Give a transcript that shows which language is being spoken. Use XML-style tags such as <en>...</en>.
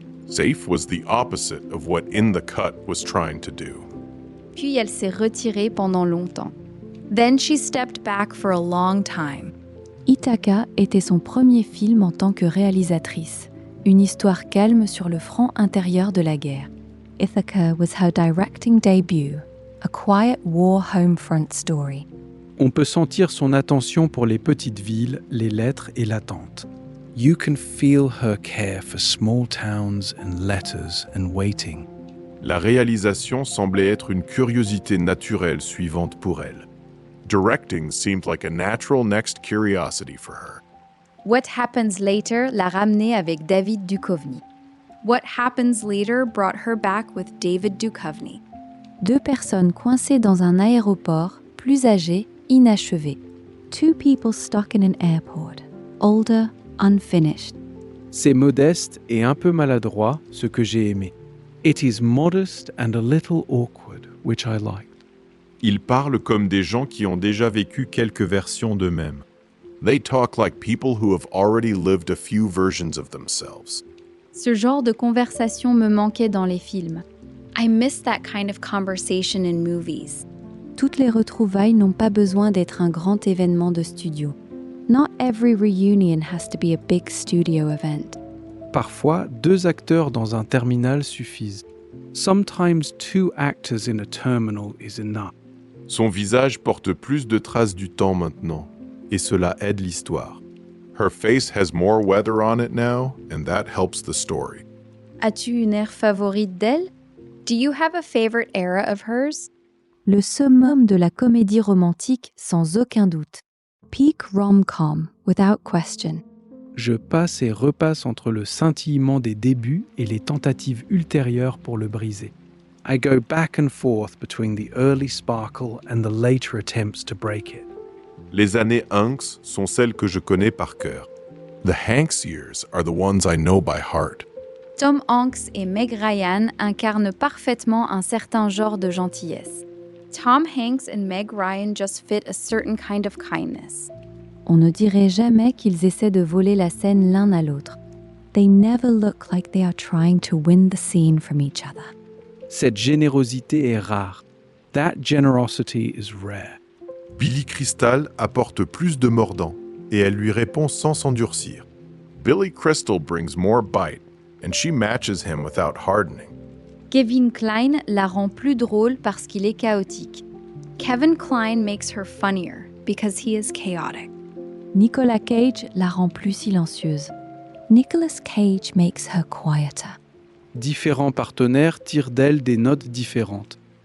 <en>Safe was the opposite of what In the Cut was trying to do.</en> <fr>Puis elle s'est retirée pendant longtemps.</fr> <en>Then she stepped back for a long time.</en> <fr>Ithaca était son premier film en tant que réalisatrice, une histoire calme sur le front intérieur de la guerre.</fr> <en>Ithaca was her directing debut, a quiet war home front story.</en> <fr>On peut sentir son attention pour les petites villes, les lettres et l'attente.</fr> <en>You can feel her care for small towns and letters and waiting.</en> <fr>La réalisation semblait être une curiosité naturelle suivante pour elle.</fr> <en>Directing seemed like a natural next curiosity for her.</en> <fr>What Happens Later l'a ramenée avec David Duchovny.</fr> <en>What Happens Later brought her back with David Duchovny.</en> <fr>Deux personnes coincées dans un aéroport, plus âgées, inachevées.</fr> <en>Two people stuck in an airport, older, unfinished.</en> <fr>C'est modeste et un peu maladroit, ce que j'ai aimé.</fr> <en>It is modest and a little awkward, which I liked.</en> <fr>Ils parlent comme des gens qui ont déjà vécu quelques versions d'eux-mêmes.</fr> <en>They talk like people who have already lived a few versions of themselves.</en> <fr>Ce genre de conversation me manquait dans les films.</fr> <en>I miss that kind of conversation in movies.</en> <fr>Toutes les retrouvailles n'ont pas besoin d'être un grand événement de studio.</fr> <en>Not every reunion has to be a big studio event.</en> <fr>Parfois, 2 acteurs dans un terminal suffisent.</fr> <en>Sometimes 2 actors in a terminal is enough.</en> <fr>Son visage porte plus de traces du temps maintenant, et cela aide l'histoire.</fr> <en>Her face has more weather on it now, and that helps the story.</en> <fr>As-tu une ère favorite d'elle?</fr> <en>Do you have a favorite era of hers?</en> <fr>Le summum de la comédie romantique, sans aucun doute.</fr> <en>Peak rom-com, without question.</en> <fr>Je passe et repasse entre le scintillement des débuts et les tentatives ultérieures pour le briser.</fr> <en>I go back and forth between the early sparkle and the later attempts to break it.</en> <fr>Les années Hanks sont celles que je connais par cœur.</fr> <en>The Hanks years are the ones I know by heart.</en> <fr>Tom Hanks et Meg Ryan incarnent parfaitement un certain genre de gentillesse.</fr> <en>Tom Hanks and Meg Ryan just fit a certain kind of kindness.</en> <fr>On ne dirait jamais qu'ils essaient de voler la scène l'un à l'autre.</fr> <en>They never look like they are trying to win the scene from each other.</en> <fr>Cette générosité est rare.</fr> <en>That generosity is rare.</en> <fr>Billy Crystal apporte plus de mordant, et elle lui répond sans s'endurcir.</fr> <en>Billy Crystal brings more bite, and she matches him without hardening.</en> <fr>Kevin Kline la rend plus drôle parce qu'il est chaotique.</fr> <en>Kevin Kline makes her funnier because he is chaotic.</en> <fr>Nicolas Cage la rend plus silencieuse.</fr> <en>Nicolas Cage makes her quieter.</en> <fr>Différents partenaires tirent d'elle des notes différentes.</fr>